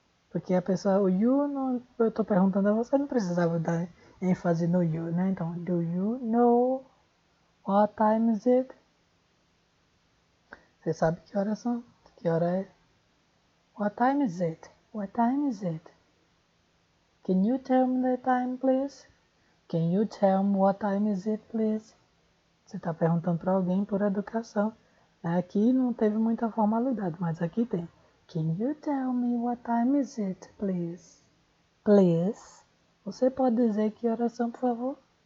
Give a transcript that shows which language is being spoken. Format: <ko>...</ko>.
<pt>Porque a pessoa, o you, não, eu tô perguntando a você, não precisava dar ênfase no you, né?</pt> <en>Então, do you know what time is it?</en> <pt>Você sabe que horas são? Que hora é?</pt> <en>What time is it?</en> <pt>What time is it?</pt> <en>Can you tell me the time, please? Can you tell me what time is it, please?</en> <pt>Você está perguntando para alguém por educação. Aqui não teve muita formalidade, mas aqui tem.</pt> <en>Can you tell me what time is it, please? Please.</en> <pt>Você pode dizer que horas são, por favor?</pt>